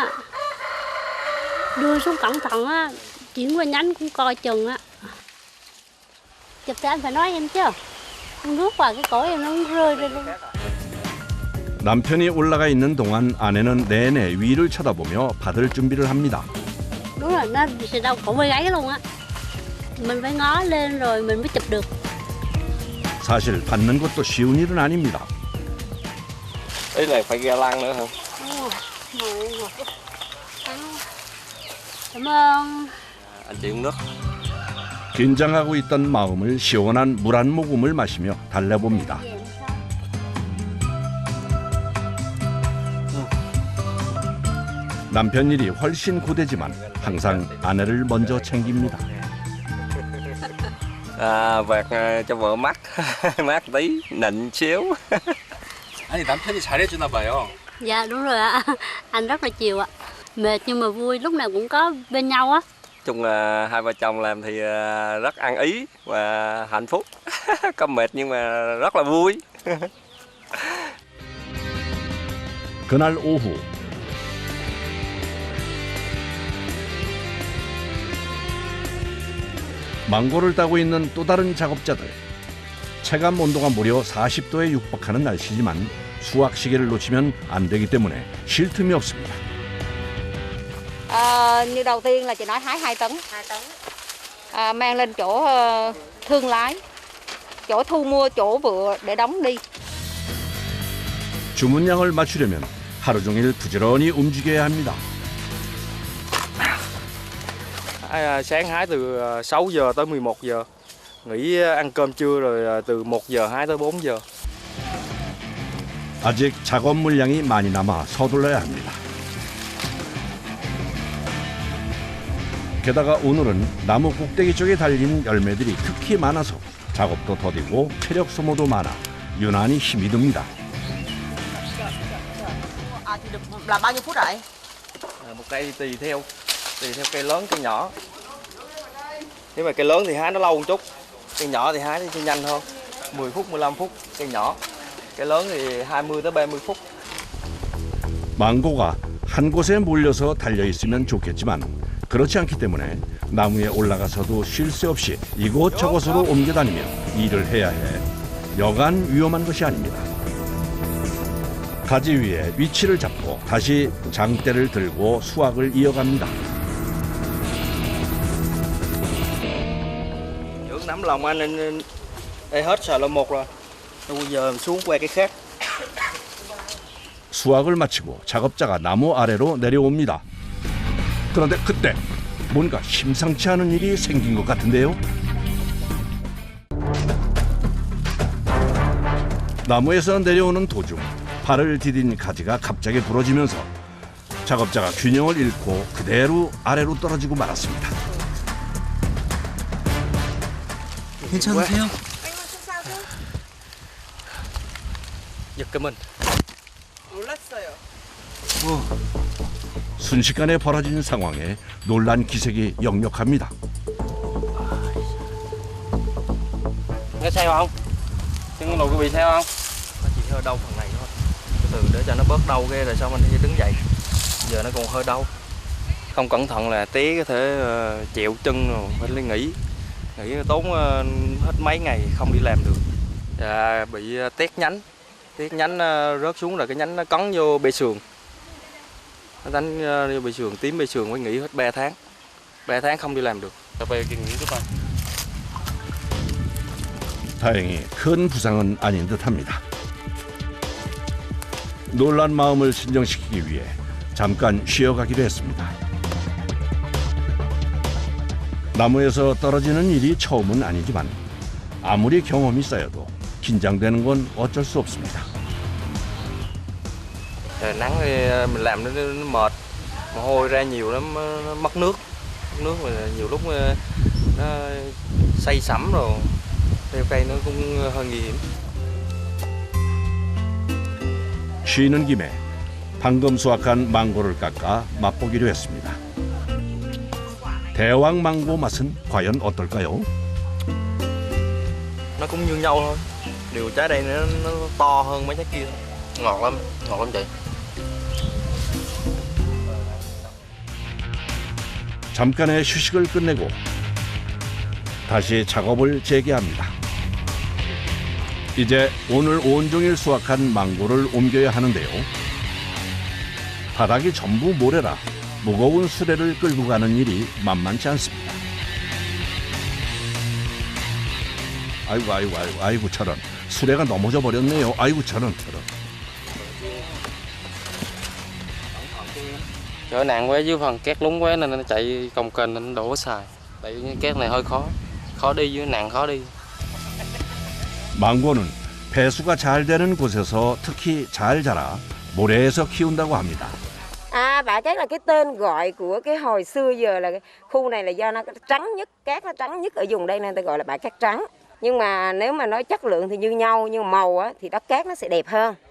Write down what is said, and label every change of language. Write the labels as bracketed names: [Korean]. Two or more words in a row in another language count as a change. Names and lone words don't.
[Vietnamese] Đưa xuống cẩn thận á, chuyển qua nhánh cũng coi chừng á. Chụp thì anh phải nói em chứ. Không rước vào cái cổ em nó không rơi ra luôn. [Korean] 남편이 올라가 있는 동안 아내는 내내 위를 쳐다보며 받을 준비를 합니다. [Vietnamese] Đúng rồi, nó sẽ đau cổ vai gáy luôn á. Mình phải ngó lên rồi mình mới chụp được. [Korean] 사실 받는 것도 쉬운 일은 아닙니다. [Vietnamese] Ý là phải ga lăng nữa hả? Cảm ơn. Anh chị uống nước. [Korean] 긴장하고 있던 마음을 시원한 물 한 모금을 마시며 달래봅니다. 남편 일이 훨씬 고되지만 항상 아내를 먼저 챙깁니다. [Vietnamese] Vạt cho vợ mát, mát tí, nịnh xíu. [Korean] 아니 남편이 잘해주나 봐요. [Vietnamese] Dạ đúng rồi ạ. Anh rất là chiều ạ. Mệt nhưng mà vui, lúc nào cũng có bên nhau á. Chung là hai vợ chồng làm thì rất ăn ý và hạnh phúc. Có mệt nhưng mà rất là vui. [Korean] 그날 오후 망고를 따고 있는 또 다른 작업자들. 체감 온도가 무려 40도에 육박하는 날씨지만 수확 시기를 놓치면 안 되기 때문에 쉴 틈이 없습니다. [Vietnamese] Như đầu tiên là chị nói hái 2 tấn. 2 tấn. Mang lên chỗ thương lái, chỗ thu mua, chỗ vựa để đóng đi. [Korean] 주문량을 맞추려면 하루 종일 부지런히 움직여야 합니다. [Vietnamese] Sáng hái từ 6 giờ tới 11 giờ. Nghỉ ăn cơm trưa rồi từ 1 giờ hái tới 4 giờ. [Korean] 아직 작업 물량이 많이 남아 서둘러야 합니다. 게다가 오늘은 나무 꼭대기 쪽에 달린 열매들이 특히 많아서 작업도 더디고 체력 소모도 많아 유난히 힘이 듭니다. [Vietnamese] Thì được làm bao nhiêu phút vậy? Một cây tùy theo cây lớn cây nhỏ. Nếu mà cây lớn thì hái nó lâu một chút, cây nhỏ thì hái thì nhanh hơn, 10 phút 15 phút cây nhỏ, cây lớn thì 20 tới 30 phút. [Korean] 망고가 한 곳에 몰려서 달려 있으면 좋겠지만 그렇지 않기 때문에 나무에 올라가서도 쉴 새 없이 이곳저곳으로 옮겨 다니며 일을 해야 해 여간 위험한 것이 아닙니다. 가지 위에 위치를 잡고 다시 장대를 들고 수확을 이어갑니다. [Vietnamese] Trước nắm lòng anh nên đây hết sờ lô một rồi. Bây giờ xuống qua cái khác. [Korean] 수확을 마치고 작업자가 나무 아래로 내려옵니다. 그런데 그때 뭔가 심상치 않은 일이 생긴 것 같은데요. 나무에서 내려오는 도중 발을 디딘 가지가 갑자기 부러지면서 작업자가 균형을 잃고 그대로 아래로 떨어지고 말았습니다. 괜찮으세요? [Vietnamese] giật cái mình. [Korean] 놀랐어요. 순식간에 벌어진 상황에 놀란 기색이 역력합니다. [Vietnamese] Có sao không? Chân lùi có bị sao không? Nó chỉ hơi đau phần này thôi. Từ từ để cho nó bớt đau ghê rồi sau mình sẽ đứng dậy. Giờ nó còn hơi đau. Không cẩn thận là té có thể chẹo chân rồi phải nghỉ tốn hết mấy ngày không đi làm được. Và bị tét nhánh rớt xuống rồi cái nhánh nó cắn vô bê sườn. Nó đánh vô bê sườn, tím bê sườn phải nghỉ hết 3 tháng. 3 tháng không đi làm được. về kinh nghiệm các bạn. [Korean] 다행히 큰 부상은 아닌 듯합니다. 놀란 마음을 진정시키기 위해 잠깐 쉬어가기로 했습니다. 나무에서 떨어지는 일이 처음은 아니지만 아무리 경험이 쌓여도 긴장되는 건 어쩔 수 없습니다. [Vietnamese] Trời nắng thì mình làm nó mệt, mồ hôi ra nhiều lắm, nó mất nước mà nhiều lúc nó say sẩm rồi leo cây nó cũng hơi nguy hiểm. [Korean] 쉬는 김에 방금 수확한 망고를 깎아 맛보기로 했습니다. 대왕 망고 맛은 과연 어떨까요? [Vietnamese] Nó cũng như nhau thôi, điều trái đây nó to hơn mấy trái kia. Ngọt lắm chị. [Korean] 잠깐의 휴식을 끝내고 다시 작업을 재개합니다. 이제 오늘 온종일 수확한 망고를 옮겨야 하는데요. 바닥이 전부 모래라 무거운 수레를 끌고 가는 일이 만만치 않습니다. 아이고 저런 수레가 넘어져 버렸네요. 아이고 저런. [Vietnamese] Chỗ nặng quá dưới phần két lúng quá nên nó chạy cồng kềnh nên nó đổ xài. Tại vì két này hơi khó đi dưới nặng khó đi. [Korean] 망고는 배수가 잘 되는 곳에서 특히 잘 자라 모래에서 키운다고 합니다. [Vietnamese] Bà chắc là cái tên gọi của cái hồi xưa giờ là cái khu này là do nó trắng nhất, cát nó trắng nhất ở vùng đây nên ta gọi là bãi cát trắng. Nhưng mà nếu mà nói chất lượng thì như nhau, nhưng màu á, thì đất cát nó sẽ đẹp hơn.